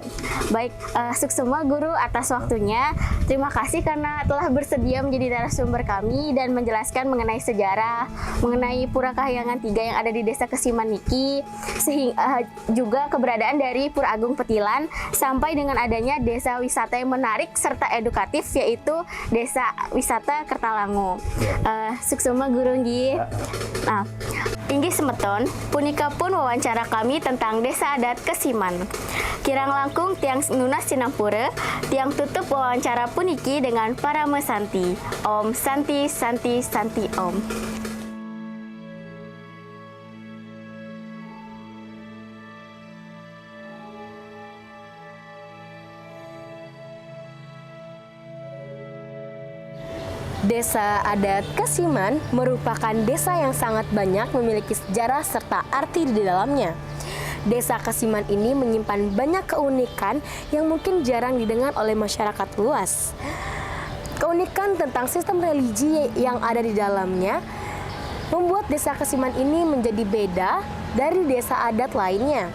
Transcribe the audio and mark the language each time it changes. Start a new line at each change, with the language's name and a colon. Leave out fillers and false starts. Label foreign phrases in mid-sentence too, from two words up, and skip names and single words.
Indonesian: Baik, suksema guru atas waktunya. Terima kasih karena telah bersedia menjadi narasumber kami dan menjelaskan mengenai sejarah, mengenai Pura Kahyangan 3 yang ada di Desa Kesiman Niki, sehingga juga keberadaan dari Pura Agung Petilan sampai dengan adanya desa wisata yang menarik serta edukatif yaitu Desa Wisata Kertalangu. Suksema guru nggih. Nah,
Balinese: inggih semeton, punika pun
Indonesian: wawancara kami tentang Desa Adat Kesiman.
Balinese: Kirang langkung tiang nunas Cinampura, tiang tutup wawancara puniki
Indonesian: dengan para
Balinese: mesanti.
Sanskrit: Om Santi Santi Santi Om.
Indonesian: Desa Adat Kesiman merupakan desa yang sangat banyak memiliki sejarah serta arti di dalamnya. Desa Kesiman ini menyimpan banyak keunikan yang mungkin jarang didengar oleh masyarakat luas. Keunikan tentang sistem religi yang ada di dalamnya membuat Desa Kesiman ini menjadi beda dari desa adat lainnya.